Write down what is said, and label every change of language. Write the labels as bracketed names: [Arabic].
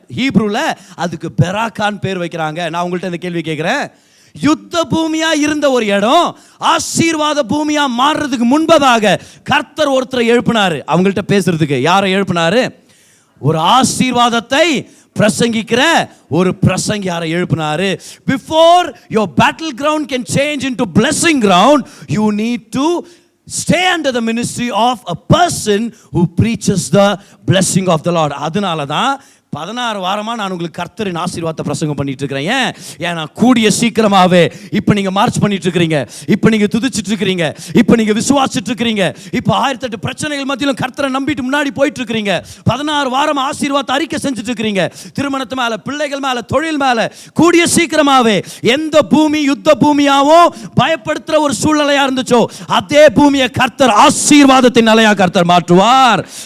[Tamil] ஹீப்ரூவில் அதுக்கு பெராக்கான்னு பேர் வைக்கிறாங்க. நான் உங்கள்கிட்ட இந்த கேள்வி கேட்குறேன், யுத்த பூமியா இருந்த ஒரு இடம் ஆசீர்வாத பூமியா மாறுறதுக்கு முன்பதாக கர்த்தர் ஒருத்தரை எழுப்பினாரு அவங்கள்ட்ட பேசுறதுக்கு. யாரை எழுப்பினாரு? ஒரு ஆசீர்வாதத்தை பிரசங்கிக்கிற ஒரு பிரசங்கியாரை எழுப்பினாரு. [English] Before your battle ground can change into blessing ground, you need to stay under the ministry of a person who preaches the blessing of the Lord. [Tamil] அதனால தான் 16 வாரமாக நான் உங்களுக்கு கர்த்தரின் ஆசீர்வாதத்தை பிரசங்கம் பண்ணிட்டு இருக்கிறேன். ஏன்னா கூடிய சீக்கிரமாகவே இப்போ நீங்கள் மார்ச் பண்ணிட்டு இருக்கிறீங்க, இப்போ நீங்கள் துதிச்சிட்டு இருக்கிறீங்க, இப்போ நீங்கள் விசுவாசிட்டு இருக்கிறீங்க, இப்போ 1008 பிரச்சனைகள் மத்தியிலும் கர்த்தரை நம்பிட்டு முன்னாடி போயிட்டு இருக்கிறீங்க. 16 வாரம் ஆசீர்வாதத்தை அறிக்கை செஞ்சுட்டு இருக்கிறீங்க. திருமணத்து மேலே, பிள்ளைகள் மேலே, தொழில் மேலே கூடிய சீக்கிரமாகவே எந்த பூமி யுத்த பூமியாவும் பயப்படுத்துகிற ஒரு சூழ்நிலையாக இருந்துச்சோ அதே பூமியை கர்த்தர் ஆசீர்வாதத்தின் நிலையாக கர்த்தர் மாற்றுவார்.